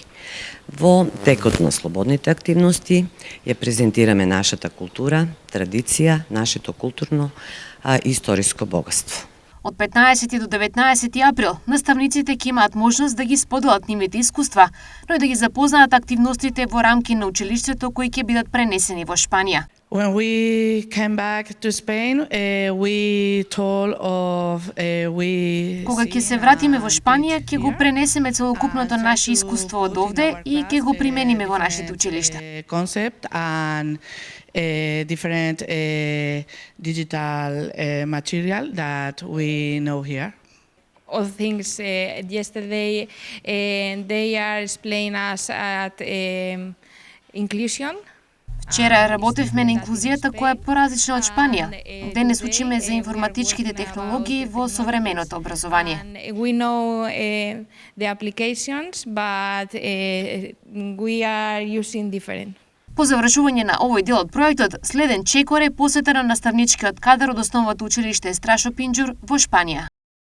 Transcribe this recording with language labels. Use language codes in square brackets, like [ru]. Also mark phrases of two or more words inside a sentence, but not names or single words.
[mk] Во текот на слободните активности ја презентираме нашата култура, традиција, нашето културно и историско богатство. Од 15 до 19 април наставниците ќе имаат можност да ги споделат нивните искуства, но и да ги запознаат активностите во рамки на училиштето кои ќе бидат пренесени во Шпанија. [en] When we came back to Spain, we told of [mk] Кога ќе се вратиме во Шпанија, ќе го пренесеме целокупното наше искуство од овде и ќе го примениме во нашите училишта. [en] Concept and different digital material that we know here. Of things yesterday they are explaining us at inclusion. [mk] Вчера работевме на инклузијата која е поразлична од Шпанија. Денес учиме за информатичките технологии во современото образование. [en] We know the applications, but we are using different. [mk] По завршување на овој дел од проектот, следен чекор е посета на наставничкиот кадар од основното училиште Страшо Пинџур во Шпанија.